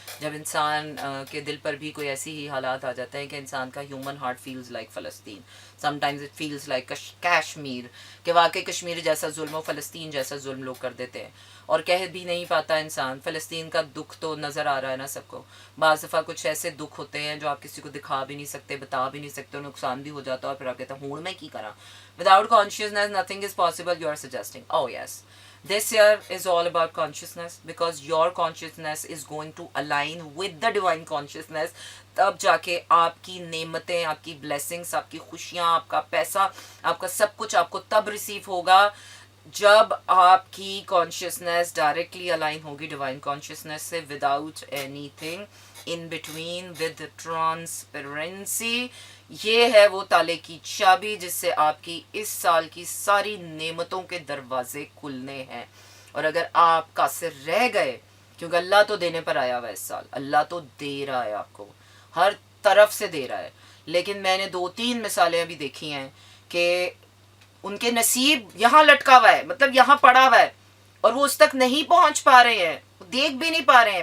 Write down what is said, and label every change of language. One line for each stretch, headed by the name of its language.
Urdu: جب انسان کے دل پر بھی کوئی ایسی ہی حالات آ جاتے ہیں کہ انسان کا
English: human heart feels like فلسطین، sometimes it feels like Kashmir,
Urdu: کہ واقعی کشمیر جیسا ظلم و فلسطین جیسا ظلم لوگ کر دیتے ہیں اور کہہ بھی نہیں پاتا انسان. فلسطین کا دکھ تو نظر آ رہا ہے نا سب کو. بعض دفعہ کچھ ایسے دکھ ہوتے ہیں جو آپ کسی کو دکھا بھی نہیں سکتے، بتا بھی نہیں سکتے، نقصان بھی ہو جاتا ہے اور پھر آپ کہتے ہیں
Punjabi: ہوں میں کی کرا.
English: Without consciousness nothing is possible. You are suggesting oh yes, this year is all about consciousness, because your consciousness is going to align with the divine consciousness.
Urdu: تب جا کے آپ کی نعمتیں، آپ کی بلیسنگس، آپ کی خوشیاں، آپ کا پیسہ، آپ کا سب کچھ آپ کو تب ریسیو ہوگا جب آپ کی کانشیسنیس ڈائریکٹلی الائن ہوگی ڈیوائن کانشیسنیس سے،
English: Without anything in between with transparency.
Urdu: یہ ہے وہ تالے کی چابی جس سے آپ کی اس سال کی ساری نعمتوں کے دروازے کھلنے ہیں. اور اگر آپ قاصر رہ گئے، کیونکہ اللہ تو دینے پر آیا ہوا ہے اس سال، اللہ تو دے رہا ہے آپ کو، ہر طرف سے دے رہا ہے. لیکن میں نے 2-3 مثالیں ابھی دیکھی ہیں کہ ان کے نصیب یہاں لٹکا ہوا ہے، مطلب یہاں پڑا ہوا ہے، اور وہ اس تک نہیں پہنچ پا رہے ہیں، دیکھ بھی نہیں پا رہے ہیں.